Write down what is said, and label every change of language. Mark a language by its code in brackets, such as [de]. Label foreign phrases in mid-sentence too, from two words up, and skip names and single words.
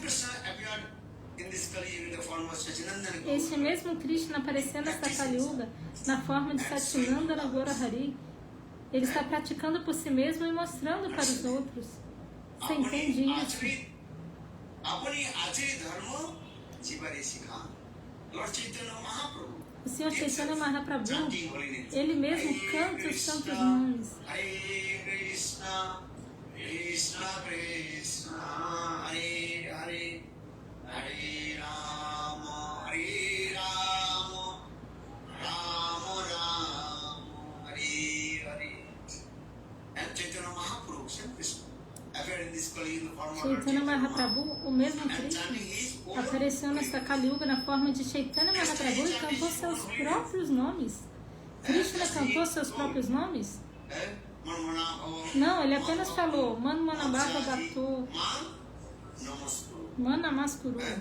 [pt] Esse mesmo Krishna aparecendo nesta Kali Yuga na forma de Satinandana Gaurahari, ele está praticando por si mesmo e mostrando para os outros. Você entende isso? O Sr. Chaitanya Mahaprabhu, ele mesmo canta os santos nomes. [sa] कृष्ण कृष्ण हरे हरे हरे राम राम राम हरे हरे. [pt] Chaitanya Mahaprabhu, o mesmo Krishna, apareceu nesta Kali Yuga na forma de Chaitanya Mahaprabhu e cantou seus próprios nomes. Krishna cantou seus próprios nomes? Não, ele apenas falou [sa] मन् मनाभव भक्तो मन् नमस्कुरु.